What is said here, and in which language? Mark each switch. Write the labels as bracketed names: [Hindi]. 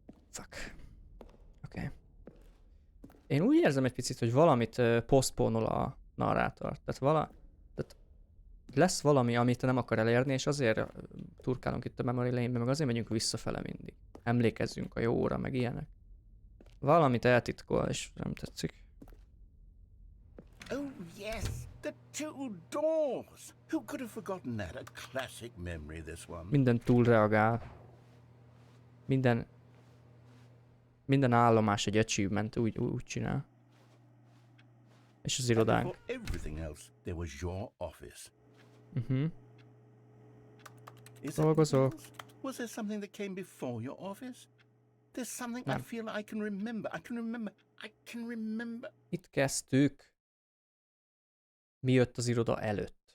[Hungarian] Fuck. Oké. Okay. Én úgy érzem egy picit, hogy valamit postponol a narrátor. Tehát lesz valami, amit nem akar elérni, és azért turkálunk itt a memory lane-be, meg azért megyünk visszafele mindig. Emlékezzünk a jóra, meg ilyenek. Valamit eltitkol, és nem tetszik. [English] Oh yes, the two doors. Who could have forgotten that? A classic memory, this one. [Hungarian] Minden túlreagál. Minden állomás egy achievement, úgy csinál. És az irodánk. [English] For everything else, there was your office. Is there [Hungarian] Dolgozol. [English] anything else? Was there something that came before your office? There's something I feel I can remember. I can remember. [Hungarian] Itt kezdtük. Mi jött az iroda előtt?